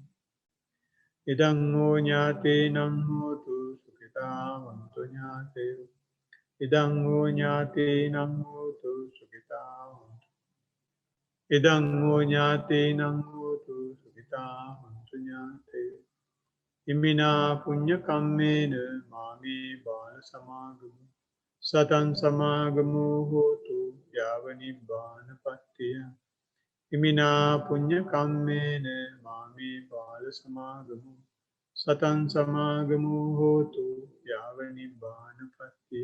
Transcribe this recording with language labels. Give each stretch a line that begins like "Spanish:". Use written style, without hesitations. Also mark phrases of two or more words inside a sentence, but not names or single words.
Pali: ඉදං හෝ ඥාතේනං හෝතු සුඛිතා වന്തു ඥාතේයෝ. ඉදං හෝ ඥාතේනං හෝතු සුඛිතා වന്തു. ඉදං හෝ ඥාතේනං හෝතු සුඛිතා වന്തു ඥාතේයෝ. ඉමිනා පුඤ්ඤ කම්මේන මාමේ බාල සමාගමු සතං සමාගමෝ හෝතු යාව නිබ්බානපත්තිය. ඉමිනා පුඤ්ඤ කම්මේන මාමේ බාල සමාගමු සතං සමාගමෝ හෝතු යාව නිබ්බානපත්තිය.